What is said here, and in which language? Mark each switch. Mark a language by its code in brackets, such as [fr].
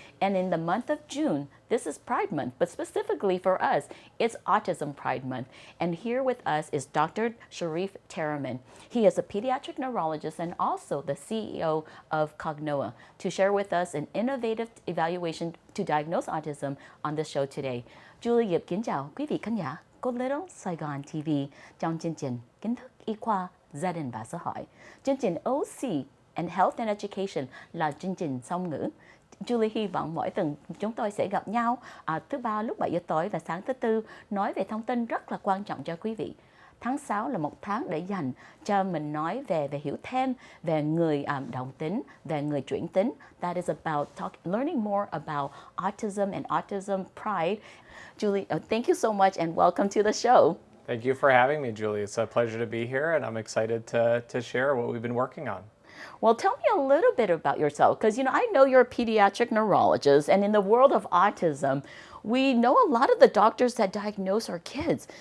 [en] And in the month of June, this is Pride Month, but specifically for us, it's Autism Pride Month. And here with us is Dr. Sharief Taraman. He is a pediatric neurologist and also the CEO of COGNOA to share with us an innovative evaluation to diagnose autism on the show today. [vi] Julie Yip kính chào quý vị khán giả của Little Saigon TV trong chương trình Kiến thức y khoa, gia đình và xã hội. Chương trình OC and Health and Education là chương trình song ngữ. Julie hy vọng mỗi tuần chúng tôi sẽ gặp nhau thứ ba lúc 7 giờ tối và sáng thứ tư nói về thông tin rất là quan trọng cho quý vị. Tháng 6 là một tháng để dành cho mình nói về hiểu thêm về người đồng tính, về người chuyển tính. [en] That is about learning more about autism and autism pride. Julie, thank you so much and welcome to the show. Thank you for having me, Julie. It's a pleasure to be here, and I'm excited to share what we've been working on. Well, tell me a little bit about yourself, because I know you're a pediatric neurologist, and in the world of autism, we know a lot of the doctors that diagnose our kids.